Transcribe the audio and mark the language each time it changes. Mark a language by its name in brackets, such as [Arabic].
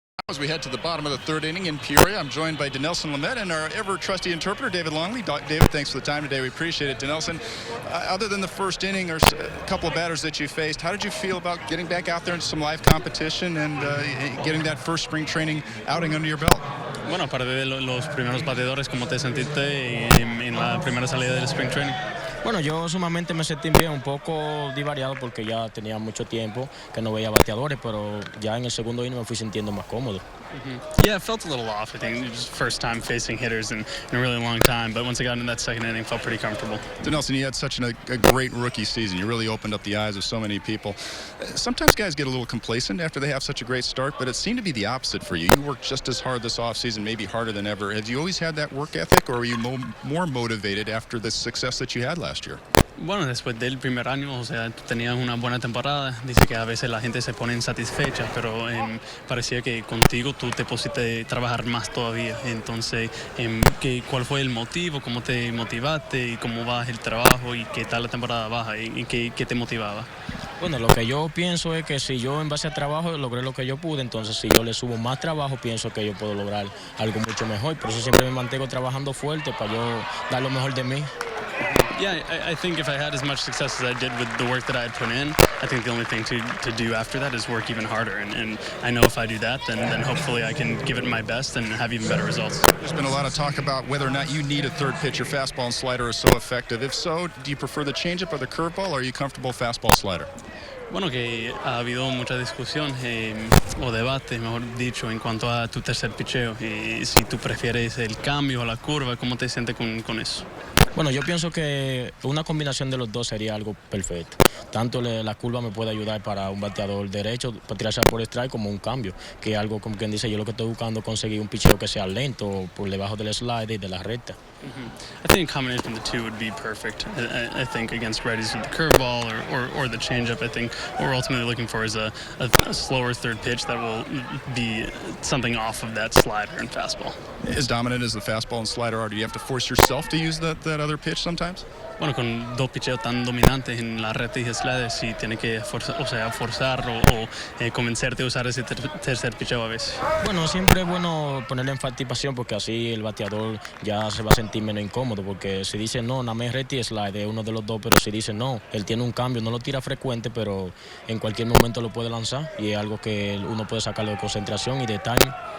[English] As we head to the bottom of the third inning in Peoria, I'm joined by Dinelson Lamet and our ever-trusty interpreter, David Longley. David, thanks for the time today. We appreciate it. Dinelson, other than the first inning or a couple of batters that you faced, how did you feel about getting back out there into some live competition and getting that first spring training outing under your belt? [Spanish] Bueno, aparte de los primeros bateadores, ¿cómo te sentiste en la primera salida del spring training? Bueno, yo sumamente me sentí bien, un poco divariado porque ya tenía mucho tiempo que no veía bateadores, pero ya en el segundo inning me fui sintiendo más cómodo. [English] Yeah, it felt a little off. I think it was first time facing hitters in a really long time, but once I got into that second inning, felt pretty comfortable. Dinelson, you had such a great rookie season. You really opened up the eyes of so many people. Sometimes guys get a little complacent after they have such a great start, but it seemed to be the opposite for you. You worked just as hard this offseason, maybe harder than ever. Have you always had that work ethic, or were you more motivated after the success that you had last year? [Spanish] Bueno, después del primer año, o sea, tú tenías una buena temporada. Dice que a veces la gente se pone insatisfecha, pero parecía que contigo tú te pusiste a trabajar más todavía. Entonces, ¿cuál fue el motivo? ¿Cómo te motivaste? ¿Y cómo va el trabajo? ¿Y qué tal la temporada baja? ¿Y qué te motivaba? Bueno, lo que yo pienso es que si yo en base a trabajo logré lo que yo pude, entonces si yo le subo más trabajo, pienso que yo puedo lograr algo mucho mejor. Por eso siempre me mantengo trabajando fuerte para yo dar lo mejor de mí. [English] Yeah, I think if I had as much success as I did with the work that I had put in, I think the only thing to do after that is work even harder. And I know if I do that, then hopefully I can give it my best and have even better results. There's been a lot of talk about whether or not you need a third pitch. Your fastball and slider are so effective. If so, do you prefer the changeup or the curveball, or are you comfortable fastball slider? [Spanish] Bueno, que ha habido mucha discusión o debate, mejor dicho, en cuanto a tu tercer picheo. Si tú prefieres el cambio o la curva, ¿cómo te sientes con eso? Bueno, yo pienso que una combinación de los dos sería algo perfecto. Tanto la curva me puede ayudar para un bateador derecho, para tirarse por strike, como un cambio, que es algo como quien dice, yo lo que estoy buscando conseguir un picheo que sea lento, por debajo del slide y de la recta. [English] I think a combination of the two would be perfect. I think against righties with the curveball or the changeup, I think what we're ultimately looking for is a slower third pitch that will be something off of that slider and fastball. As dominant as the fastball and slider are, do you have to force yourself to use that other pitch sometimes? [Spanish] Bueno, con dos picheos tan dominantes en la recta y slider, sí tiene que forzar o convencerte a usar ese tercer picheo a veces. Bueno, siempre es bueno ponerle enfatización porque así el bateador ya se va a sentir menos incómodo, porque si dice no, nada más recta y slide es uno de los dos, pero si dice no, él tiene un cambio, no lo tira frecuente, pero en cualquier momento lo puede lanzar y es algo que uno puede sacarlo de concentración y de timing.